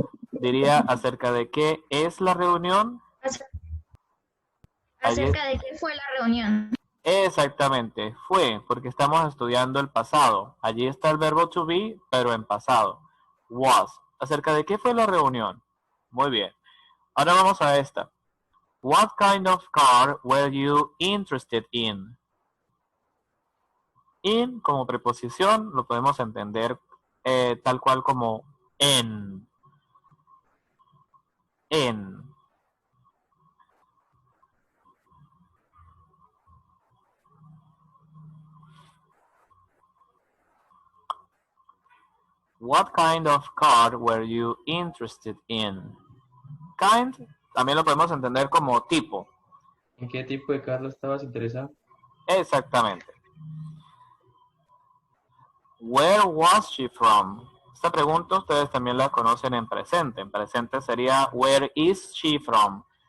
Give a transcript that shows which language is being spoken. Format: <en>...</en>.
<es>Diría, ¿acerca de qué es la reunión? ¿Acerca de qué fue la reunión? Exactamente, fue, porque estamos estudiando el pasado. Allí está el verbo to be, pero en pasado. Was. ¿Acerca de qué fue la reunión? Muy bien. Ahora vamos a esta.</es> <en>What kind of car were you interested in?</en> <es>In como preposición lo podemos entender tal cual como en. En.</es> <en>What kind of car were you interested in?</en> <es>Kind también lo podemos entender como tipo. ¿En qué tipo de carro estabas interesado? Exactamente.</es> <en>Where was she from?</en> <es>Esta pregunta ustedes también la conocen en presente. En presente sería</es> <en>where is she from?</en>